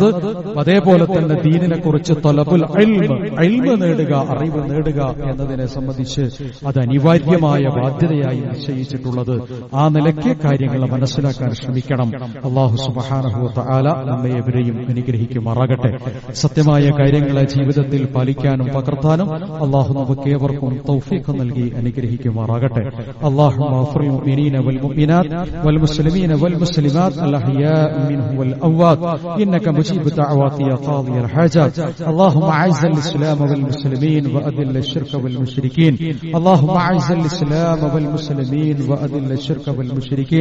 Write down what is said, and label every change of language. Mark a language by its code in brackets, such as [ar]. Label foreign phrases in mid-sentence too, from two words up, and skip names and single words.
[ml] അതേപോലെ തന്നെ ദീനിനെക്കുറിച്ച് [ar] طلب العلم [ml] നേടുക, അറിവ് നേടുക എന്നതിനെ സംബന്ധിച്ച് അത് അനിവാര്യമായ ബാധ്യതയായി നിശ്ചയിച്ചിട്ടുള്ളത്. ആ നിലയ്ക്ക് കാര്യങ്ങൾ മനസ്സിലാക്കാൻ ശ്രമിക്കണം. [ar] الله سبحانه وتعالى [ml] നമ്മെ എവരെയും അനുഗ്രഹിക്കുമാറാകട്ടെ. സത്യമായ കാര്യങ്ങളെ ജീവിതത്തിൽ പാലിക്കാനും പകർത്താനും അല്ലാഹു നമുക്ക് ഏവർക്കും തൗഫീഖ് നൽകി അനുഗ്രഹിക്കുമാറാകട്ടെ. [ar] اللهم اغفر للمؤمنين والمؤمنات والمسلمين والمسلمات الأحياء منهم والأموات إنك مجيب الدعوات يا قاضي الحاجات. اللهم أعز الإسلام والمسلمين وأذل الشرك والمشركين. اللهم أعز الإسلام والمسلمين وأذل الشرك والمشركين.